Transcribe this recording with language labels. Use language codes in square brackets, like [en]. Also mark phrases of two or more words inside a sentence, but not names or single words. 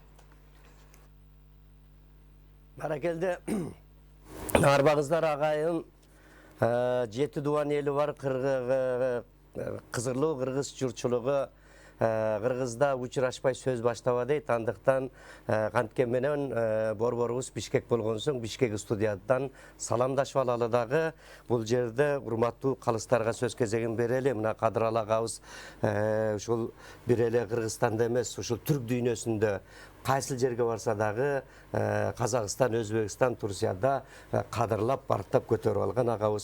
[ky] Баракелді, арбағыздар ағайын, жеті дуан елі бар, қызырлы қырғыз жұртшылығы Қырғызда учурашпай сөз баштабады, андықтан қанткен менен борборубуз Бишкек болгон соң Бишкек студиядан саламдашып алалы дагы. Бул жерде урматтуу калыстарга сөз кезегин берели. Мына Кадырал агабыз ушул бир эле Кыргызстанда эмес, ушул түрк дүйнөсүндө кайсыл жерге барса дагы Казакстан, Өзбекстан, Турцияда кадырлап, барктап көтөрүп алган агабыз.